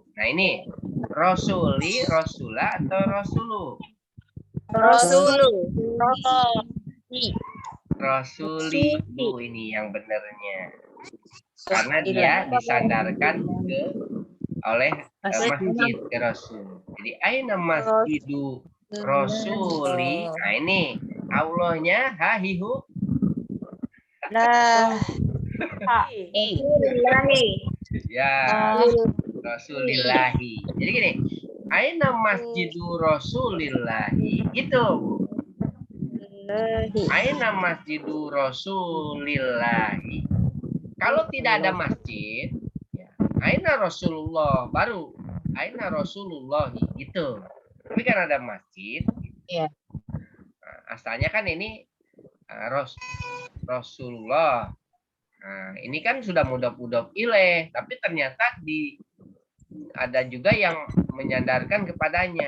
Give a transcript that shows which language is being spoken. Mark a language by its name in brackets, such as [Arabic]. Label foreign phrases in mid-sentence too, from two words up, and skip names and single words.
[Indonesian] Nah ini Rasuli, Rasula atau Rasulu? Rasuli Bu ini yang benernya. Karena dia disandarkan oleh masjid ke Rasul. [Arabic] Jadi aina masjidu Rasuli. [Indonesian] Nah ini Allahnya hahihu. Lah. [Arabic] Rasulillahi. Ya, Rasulillahi. [Indonesian] Jadi gini, [Arabic] aina masjidu Rasulillahi. [Indonesian] Gitu, Bu. [Arabic] Aina masjidu Rasulillahi. [Indonesian] Kalau tidak ada masjid, ya, [Arabic] aina Rasulullah, [Indonesian] baru [Arabic] aina Rasulullahi [Indonesian] gitu. Tapi kan ada masjid. Iya. Nah, asalnya kan ini Rasulullah. Nah, ini kan sudah [Arabic] mudhof ilaih, [Indonesian] tapi ternyata ada juga yang menyandarkan kepadanya.